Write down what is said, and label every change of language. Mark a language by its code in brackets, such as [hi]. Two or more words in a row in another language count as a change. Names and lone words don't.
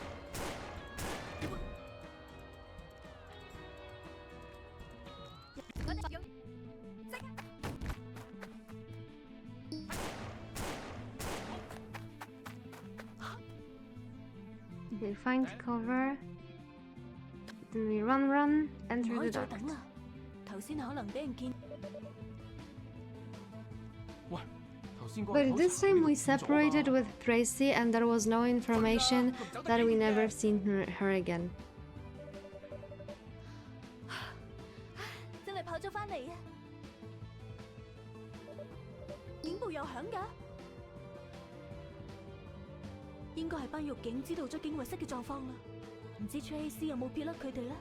[en] Okay, find cover. Then we run, [yue] 唔 [en] enter [yue] 可以 [en] the [yue] 再 [en] duct. [yue] 等啦，頭先可能俾人見。 [en] But this time we separated with Tracy and there was no information that we never seen her again. [yue] 真係跑咗翻嚟啊！警報又響㗎，應該係班獄警知道咗警衛室嘅狀況啦。唔知 Tracy 有冇撇甩佢哋咧？